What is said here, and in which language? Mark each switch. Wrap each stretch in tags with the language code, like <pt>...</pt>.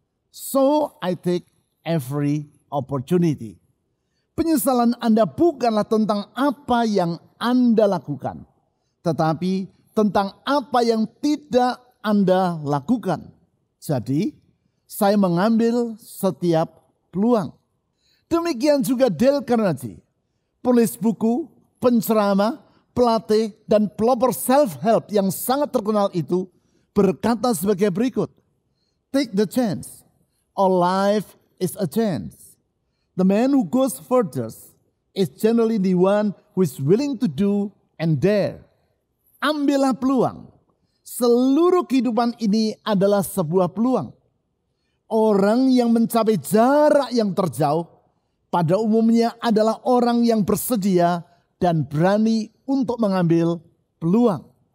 <en>So I take every opportunity."</en> <id>Penyesalan Anda bukanlah tentang apa yang Anda lakukan, tetapi tentang apa yang tidak Anda lakukan. Jadi, saya mengambil setiap peluang. Demikian juga Dale Carnegie, penulis buku, penceramah, pelatih, dan pelopor self-help yang sangat terkenal itu berkata sebagai berikut,</id> <en>"Take the chance. All life is a chance. The man who goes furthest is generally the one who is willing to do and dare."</en> <id>Ambillah peluang. Seluruh kehidupan ini adalah sebuah peluang. Orang yang mencapai jarak yang terjauh pada umumnya adalah orang yang bersedia dan berani untuk mengambil peluang.</id>